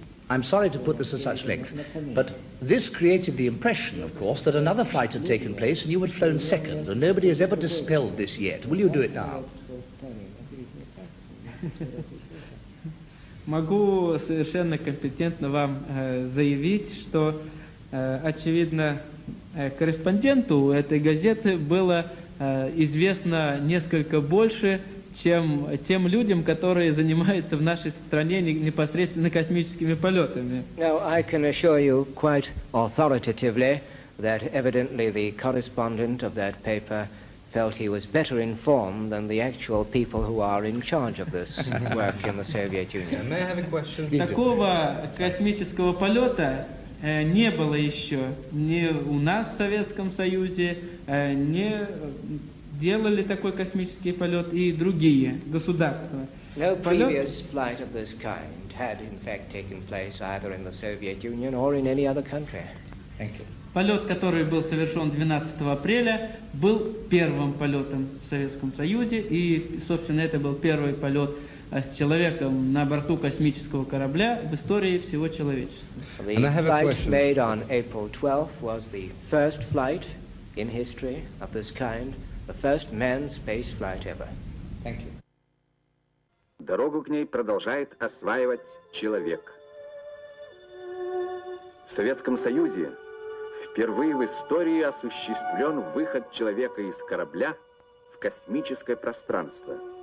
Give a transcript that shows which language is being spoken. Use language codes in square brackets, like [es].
[en] I'm sorry to put this at such length, but this created the impression, of course, that another flight had taken place and you had flown second, and nobody has ever dispelled this yet. Will you do it now? [ru] Могу совершенно компетентно вам заявить, что, очевидно, корреспонденту этой газеты было известно несколько больше, чем тем людям, которые занимаются в нашей стране непосредственно космическими полетами. [en] Now, I can assure you quite authoritatively that evidently the correspondent of that paper felt he was better informed than the actual people who are in charge of this work in the Soviet Union. May I have a question? [ru] Такого космического полета не было еще ни у нас в Советском Союзе, не делали такой космический полет и другие государства. [en] No previous flight of this kind had in fact taken place either in the Soviet Union or in any other country. Thank you. [ru] Полет, который был совершен 12 апреля, был первым полетом в Советском Союзе, и, собственно, это был первый полет с человеком на борту космического корабля в истории всего человечества. [en] The flight made on April 12th was the first flight in history of this kind, the first manned space flight ever. Thank you. [ru] Дорогу к ней продолжает осваивать человек. В Советском Союзе впервые в истории осуществлен выход человека из корабля в космическое пространство.